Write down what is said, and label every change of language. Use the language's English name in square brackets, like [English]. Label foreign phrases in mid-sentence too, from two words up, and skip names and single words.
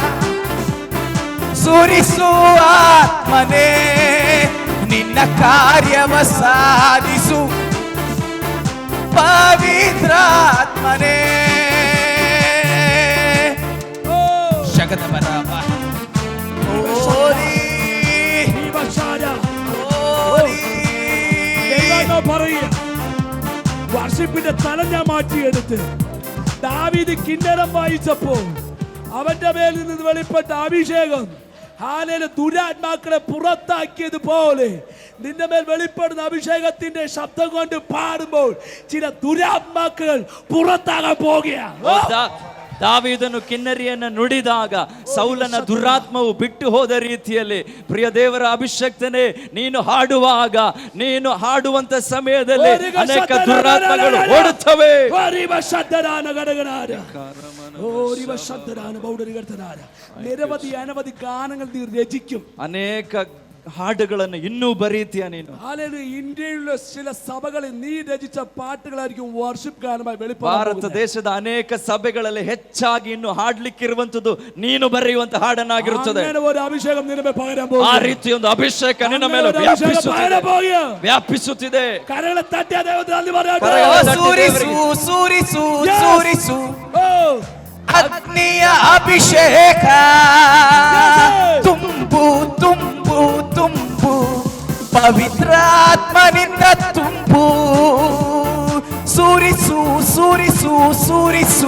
[Kannada] ಸುರಿಸು ಆತ್ಮನೇ ನಿನ್ನ ಕಾರ್ಯವ ಸಾಧಿಸು ಪವಿತ್ರಾತ್ಮನೇ ಶಗದ ಬರಾಮ ಓರಿ Riva Sandere. ಓರಿ [Malayalam] ദൈവമേ പറയുക, വർഷിപ്പിന്റെ തലം ഞാൻ മാറ്റിയെടുത്ത് ദാവീദ് കിന്നരം വായിച്ചപ്പോൾ അവന്റെ മേലിൽ നിന്ന് വെളിപ്പെട്ട അഭിഷേകം ഹാലേലൂയ ദുരാത്മാക്കളെ പുറത്താക്കിയതുപോലെ നിന്റെ മേൽ വെളിപ്പെടുന്ന അഭിഷേകത്തിന്റെ ശബ്ദം കൊണ്ട് പാടുമ്പോൾ ചില ദുരാത്മാക്കൾ പുറത്താകാൻ പോകുകയാണ്. [Kannada] ದಾವೀದನು ಕಿನ್ನರಿಯನ್ನು ನುಡಿದಾಗ ಸೌಲನ ದುರಾತ್ಮವು ಬಿಟ್ಟು ಹೋದ ರೀತಿಯಲ್ಲಿ ಪ್ರಿಯ ದೇವರ ಅಭಿಷಕ್ತನೇ ನೀನು ಹಾಡುವಾಗ ನೀನು ಹಾಡುವಂತ ಸಮಯದಲ್ಲಿ ಅನೇಕ ದುರಾತ್ಮಗಳು ಓಡುತ್ತವೆ. [Malayalam] നിരവധി അനവധി ഗാനങ്ങൾ നീ രചിക്കും, [Kannada] ಅನೇಕ ಹಾಡುಗಳನ್ನು ಇನ್ನೂ ಬರೀತೀಯ ನೀನು. [Malayalam] ഇന്ത്യയിലുള്ള ചില സഭകളിൽ നീ രചിച്ച പാട്ടുകളായിരിക്കും വർഷിപ്പ് ഗാനമായി [Kannada] ಭಾರತ [Malayalam] വെളിപ്പെടുന്നത്. [Kannada] ದೇಶದ ಅನೇಕ ಸಭೆಗಳಲ್ಲಿ ಹೆಚ್ಚಾಗಿ ಇನ್ನು ಹಾಡ್ಲಿಕ್ಕಿರುವಂತದ್ದು ನೀನು ಬರೆಯುವಂತ ಹಾಡನ್ನಾಗಿರುತ್ತದೆ. [Malayalam] അങ്ങനെ ഒരു അഭിഷേകം നിന്റെ മേൽ പകരാൻ [Kannada] ಆ [Malayalam] പോകുന്നു. [Kannada] ರೀತಿ ಒಂದು ಅಭಿಷೇಕ ನಿನ್ನ ಮೇಲೆ [Malayalam] അങ്ങനെ ഒരു അഭിഷേകം പകരാൻ പോകുക. [Kannada] ವ್ಯಾಪಿಸುತ್ತಿದೆ. [Malayalam] കരങ്ങളെ തട്ടിയ ദൈവത്തിന് നന്ദി പറയട്ടെ. [Kannada] ಸುರಿಸು ಸುರಿಸು ಸುರಿಸು ഓ, ಅಗ್ನಿಯ ಅಭಿಷೇಕ ತುಂಬು ತುಂಬು ತುಂಬು ಪವಿತ್ರಾತ್ಮನಿಂದ ತುಂಬು ಸುರಿಸು